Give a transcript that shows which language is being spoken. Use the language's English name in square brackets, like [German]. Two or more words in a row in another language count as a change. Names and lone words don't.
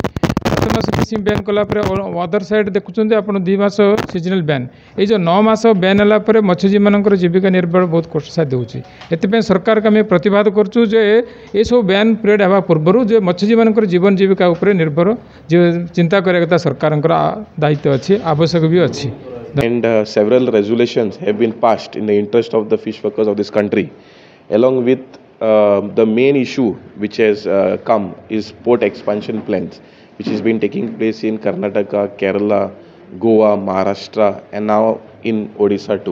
[Odia] 7 ମାସ ଫିସିଂ ବ୍ୟାନ୍ କଲା ପରେ [English] other side [Odia] ଦେଖୁଛନ୍ତି ଆପଣ 2 ମାସ [English] seasonal ban. [Odia] ଏଇ ଯେଉଁ 9 ମାସ ବ୍ୟାନ୍ ହେଲା ପରେ ମତ୍ସ୍ୟଜୀବୀମାନଙ୍କର ଜୀବିକା ନିର୍ବାହ ବହୁତ କଷ୍ଟସାଧ୍ୟ ହେଉଛି। ଏଥିପାଇଁ ସରକାରକୁ ଆମେ ପ୍ରତିବାଦ କରୁଛୁ ଯେ ଏସବୁ [English] ban period [Odia] ହେବା ପୂର୍ବରୁ ଯେ ମତ୍ସ୍ୟଜୀବୀମାନଙ୍କର ଜୀବନ ଜୀବିକା ଉପରେ ନିର୍ଭର ଚିନ୍ତା କରିବା କଥା ସରକାରଙ୍କର ଦାୟିତ୍ୱ ଅଛି, ଆବଶ୍ୟକ ବି ଅଛି। [English] And several resolutions have been passed in the interest of the fish workers of this country. Along with the main issue which has come is port expansion plans, which has been taking place in Karnataka, Kerala, Goa, Maharashtra, and now in Odisha too.